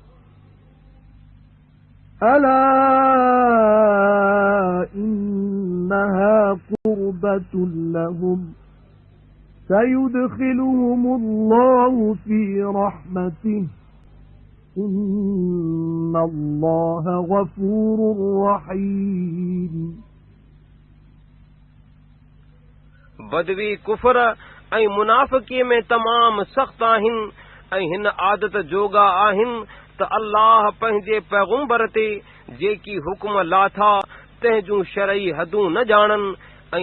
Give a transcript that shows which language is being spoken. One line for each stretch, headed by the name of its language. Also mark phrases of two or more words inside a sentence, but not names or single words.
Arabic: ألا إنها قربة لهم سيدخلهم الله في رحمته إن الله غفور رحيم
Sindhi: बदवी कुफर ऐं मुनाफ़िकीअ में तमाम सख़्त आहिनि ऐं हिन आदत जोगा आहिनि त अल्लाह पंहिंजे पैगुंबर ते जेकी हुकुम लाथा तंहिं जूं शरई हदूं न ॼाणनि ऐं